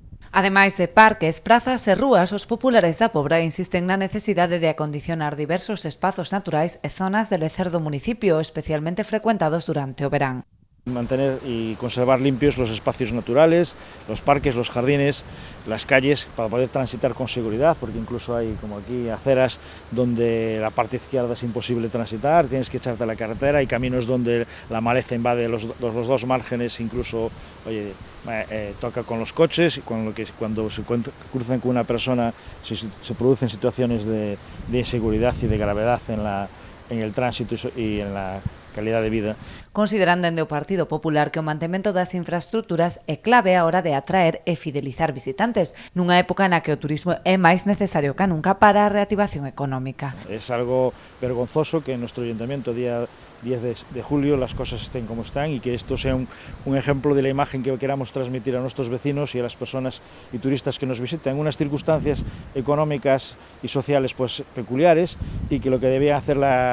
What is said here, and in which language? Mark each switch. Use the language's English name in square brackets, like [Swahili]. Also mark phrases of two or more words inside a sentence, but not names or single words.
[Galician] Ademais de parques, prazas e rúas, os populares da Pobra insisten na necesidade de acondicionar diversos espazos naturais e zonas de lecer do municipio, especialmente frecuentados durante o verán. [Spanish] Mantener y conservar limpios los espacios naturales, los parques, los jardines, las calles, para poder transitar con seguridad, porque incluso hay, como aquí, aceras donde la parte izquierda es imposible transitar, tienes que echarte a la carretera, hay caminos donde la maleza invade los dos márgenes, incluso, oye, toca con los coches, y cuando se cruzan con una persona se producen situaciones de inseguridad y de gravedad en el tránsito y en la calidad de vida. [Galician] Consideran dende o Partido Popular que o mantemento das infraestructuras é clave a hora de atraer e fidelizar visitantes, nunha época na que o turismo é máis necesario que nunca para a reactivación económica. [Spanish] Es algo vergonzoso que en nuestro ayuntamiento día 10 de julio las cosas estén como están y que esto sea un ejemplo de la imagen que queramos transmitir a nuestros vecinos y a las personas y turistas que nos visitan en unas circunstancias económicas y sociales pues peculiares, y que lo que debía hacer la